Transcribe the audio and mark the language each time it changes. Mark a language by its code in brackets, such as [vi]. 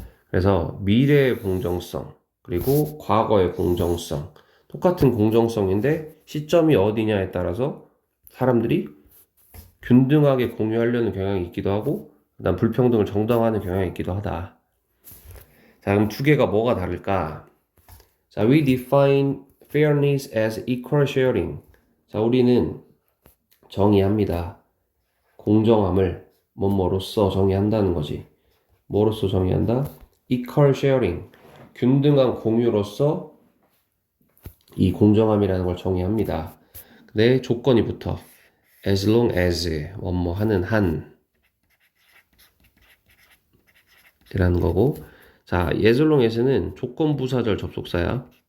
[ko] 그래서 미래의 공정성 그리고 과거의 공정성, 똑같은 공정성인데 시점이 어디냐에 따라서 사람들이 균등하게 공유하려는 경향이 있기도 하고, 그다음 불평등을 정당화하는 경향이 있기도 하다. 자, 그럼 두 개가 뭐가 다를까? [en] 자, we define fairness as equal sharing. [ko] 자, 우리는 정의합니다. 공정함을 뭐뭐로써 정의한다는 거지. 뭐로써 정의한다? equal sharing, 균등한 공유로서 이 공정함이라는 걸 정의합니다. 근데 조건이 붙어. as long as, 뭐뭐 하는 한 이라는 거고, 자, as long as는 조건부사절 접속사야.